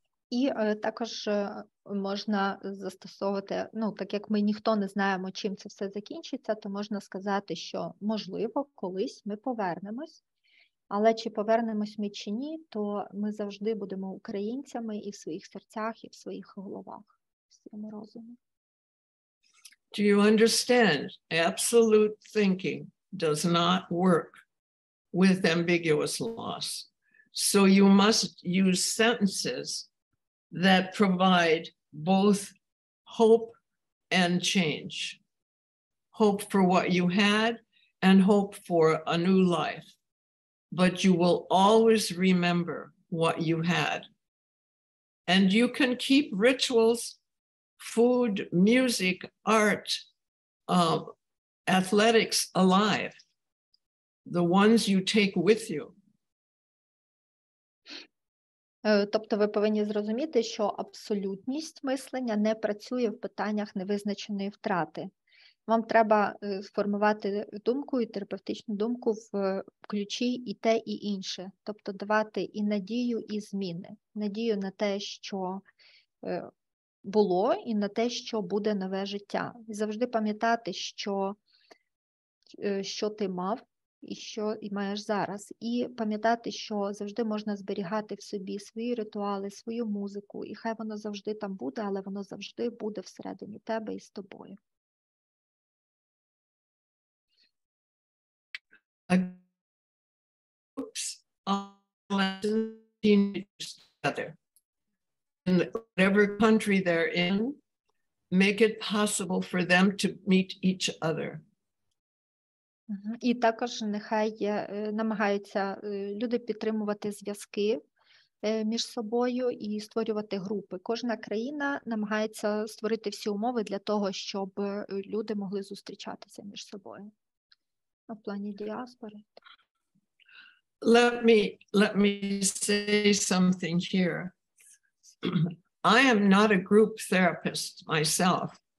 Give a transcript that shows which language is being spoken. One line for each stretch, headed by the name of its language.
Ukrainian: І також можна застосовувати, так як ми ніхто не знаємо, чим це все закінчиться, то можна сказати, що, можливо, колись ми повернемось, але чи повернемось ми чи ні, то ми завжди будемо українцями і в своїх серцях, і в своїх головах, в своєму розумі.
English: Do you understand? Absolute thinking does not work with ambiguous loss. So you must use sentences that provide both hope and change. Hope for what you had and hope for a new life. But you will always remember what you had. And you can keep rituals, food, music, art, athletics alive, the ones you take with you.
Ukrainian: Тобто ви повинні зрозуміти, що абсолютність мислення не працює в питаннях невизначеної втрати. Вам треба сформувати думку і терапевтичну думку в ключі і те, і інше. Тобто давати і надію, і зміни. Надію на те, що було, і на те, що буде нове життя. І завжди пам'ятати, що ти мав, і що і маєш зараз. І пам'ятати, що завжди можна зберігати в собі свої ритуали, свою музику. І хай воно завжди там буде, але воно завжди буде всередині тебе і з тобою.
English: Groups of teenagers together in whatever country they're in, make it possible for them to meet each other.
Ukrainian: І також нехай намагаються люди підтримувати зв'язки між собою і створювати групи. Кожна країна намагається створити всі умови для того, щоб люди могли зустрічатися між собою. В плані діаспори.
English: Let me say something here. I am not a group therapist myself,